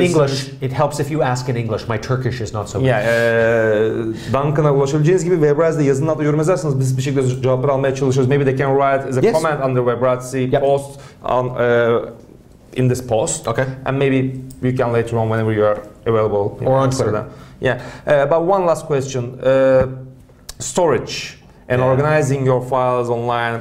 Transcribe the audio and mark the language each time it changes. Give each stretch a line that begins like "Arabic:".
English: In English, it helps if you ask in English. My Turkish is not so good.
Turkish: Duncan'a ulaşabileceğiniz gibi Webrazzi'de yazının altına yorum yazarsanız biz bir şekilde cevapları almaya çalışıyoruz.
English: Maybe they can write as a Yes. comment under Webrazzi post on in this post. Okay. And maybe you can later on whenever you are available. Or on Twitter. Yeah. But one last question. Storage and organizing your files online.